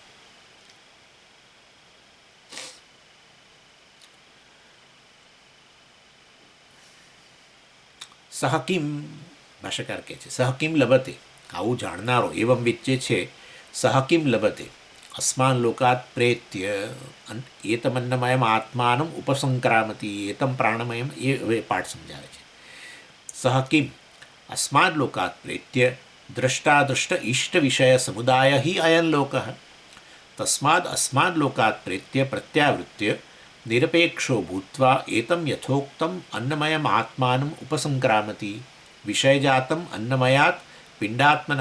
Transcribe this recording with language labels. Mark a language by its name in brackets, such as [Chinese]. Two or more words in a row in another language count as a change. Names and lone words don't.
[Sanskrit] સહકીમ [Gujarati] ભાષાકાર કહે છે, [Sanskrit] सहकीम लभते, [Gujarati] આવું જાણનારો [Sanskrit] एवम विच છે, सहकीम लभते अस्मान लोकात प्रेत्य एतमन्नमयम आत्मानम उपसंक्रामती एतम प्राणमयम. [Gujarati] એ હવે પાઠ સમજાવે છે. [Sanskrit] સહકીમ अस्माद् लोकात् प्रेत्य द्रष्टादृष्ट इष्ट विषय समुदाय ही अयं लोकः तस्माद् अस्माद् लोकात् प्रेत्य प्रत्यावृत्य निरपेक्षो भूत्वा एतं यथोक्तम् अन्नमयम् आत्मानम् उपसंक्रामति विषयजातम् अन्नमयात् पिण्डात्मनः